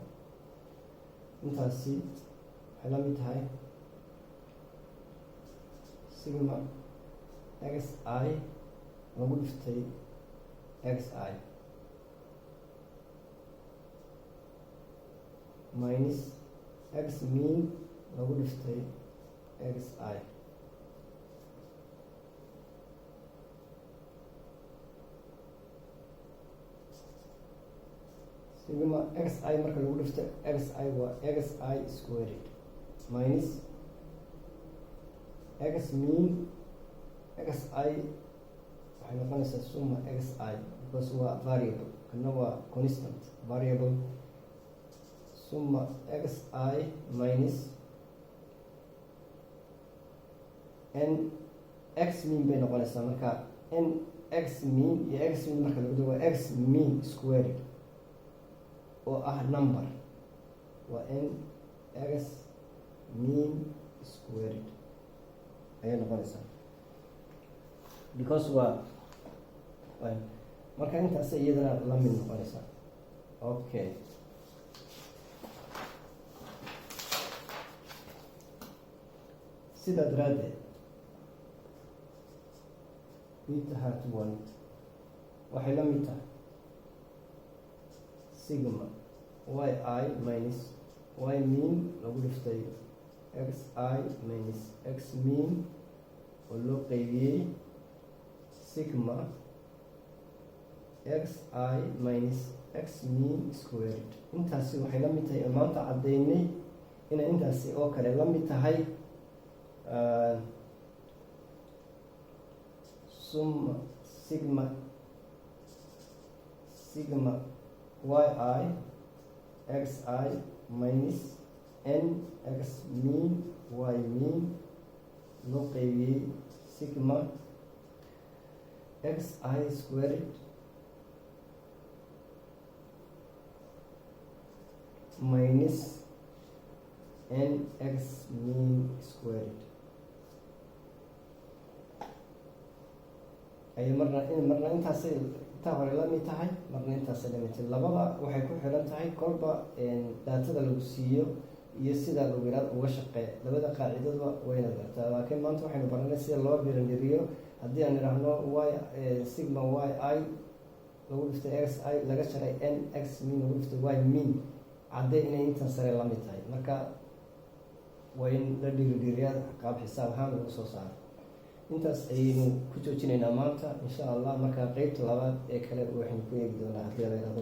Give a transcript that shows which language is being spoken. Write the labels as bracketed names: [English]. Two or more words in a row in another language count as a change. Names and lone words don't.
[Somali] intaasi waxay la mid tahay sigma x I lagu dhiftay x I [English] minus x min [Somali] lagu dhiftay x I. sigma x I marka lagu dhifto x I waa [English] x I squared minus [Somali] x min x I waxay noqonaysaa summa x I because waa variable kana waa constant variable. summa x I minus n x min bay noqonaysaa. marka n x min iyo x min marka lagu dhigo waa [English] x min squared [Somali] oo ah number waa [English] n x min squared [Somali] ayay noqonaysaa because waa marka intaas iyadana la mid noqonaysaa. okay sidaa daraaddeed [English] beta hat one [Somali] waxay la mid tahay sigma y I [English] minus y min [Somali] lagu dhiftay x I minus x min oo loo qeybiyey sigma x I [English] minus x min squared. [Somali] intaasi waxay la mid tahay maanta caddeynay inay intaasi oo kale la mid tahay summa sigma y I x I [English] minus n x min y min [Somali] loo qeybiyey sigma [English] x I squared minus n x min squared [Somali] ay marna intaasay intaa hore la mid tahay marna intaasay la mid tahay. labada waxay ku xiran tahay kolba daatada lagu siiyo iyo sida lagu yidhaahdo uga shaqeeya. labada qaacidadba wayna gartaa laakiin maanta waxaynu baranay sida loo birandiriyo. haddii aan idhaahno y sigma y I lagu dhiftay x I laga sharay n x min lagu dhiftay y min caddee inay intan sare la mid tahay. marka waa in la dhiiriiriyaa qaab xisaab ahaan lagu soo saaro. intaas ayaynu ku joojinaynaa maanta [Arabic] إن شاء الله. [Somali] marka qeybta labaad ee kale waxaynu ku eegi doonaa haddii la yidhahdo.